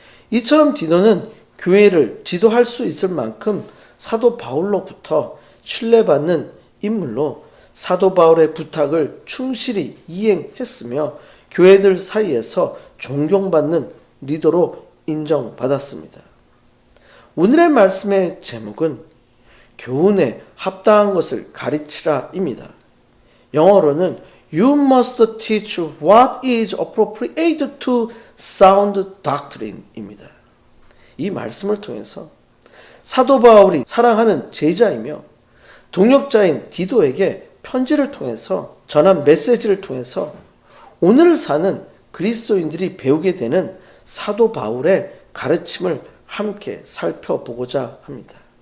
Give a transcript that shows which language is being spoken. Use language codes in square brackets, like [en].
[ko] 이처럼 디도는 교회를 지도할 수 있을 만큼 사도 바울로부터 신뢰받는 인물로 사도 바울의 부탁을 충실히 이행했으며 교회들 사이에서 존경받는 리더로 인정받았습니다. 오늘의 말씀의 제목은 교훈에 합당한 것을 가르치라입니다. 영어로는 [en] You must teach what is appropriate to sound doctrine입니다. [ko] 이 말씀을 통해서 사도 바울이 사랑하는 제자이며 동역자인 디도에게 편지를 통해서 전한 메시지를 통해서 오늘 사는 그리스도인들이 배우게 되는 사도 바울의 가르침을 함께 살펴보고자 합니다.